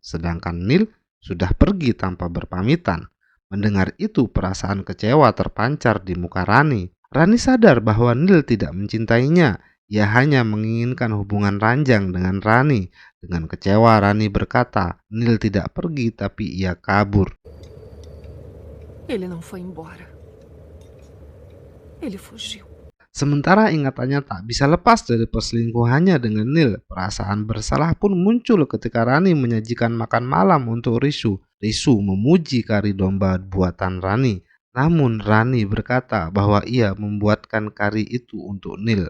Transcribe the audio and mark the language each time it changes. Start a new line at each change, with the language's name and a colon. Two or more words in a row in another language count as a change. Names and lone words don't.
Indonesian: Sedangkan Nil sudah pergi tanpa berpamitan. Mendengar itu, perasaan kecewa terpancar di muka Rani. Rani sadar bahwa Nil tidak mencintainya. Ia hanya menginginkan hubungan ranjang dengan Rani. Dengan kecewa, Rani berkata, "Nil tidak pergi tapi ia kabur."
Portuguese: Ele não foi embora. Ele fugiu.
Indonesian: Sementara ingatannya tak bisa lepas dari perselingkuhannya dengan Nil, perasaan bersalah pun muncul ketika Rani menyajikan makan malam untuk Risu. Risu memuji kari domba buatan Rani. Namun Rani berkata bahwa ia membuatkan kari itu untuk Nil.